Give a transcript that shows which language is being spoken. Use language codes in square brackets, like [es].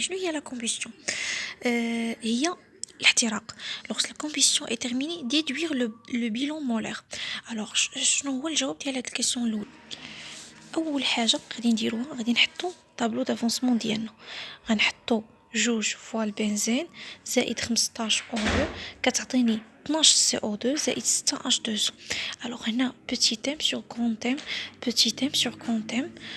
[ar] شنو هي la combustion؟ هي الاحتراق. [fr] lorsque la combustion est terminée déduire le bilan molaire. [ar] alors شنو هو الجواب ديال هاد الكيسيون الاولى؟ اول حاجه غادي نديروها غادي نحطو طابلو دافونسمون ديالنا، غنحطو جوج فوا البنزين زائد 15 او 2 كتعطيني 12 سي او 2 زائد 6 اش 2. الوغ هنا بوتي تيم سور كون تيم، بوتي تيم سور كون تيم.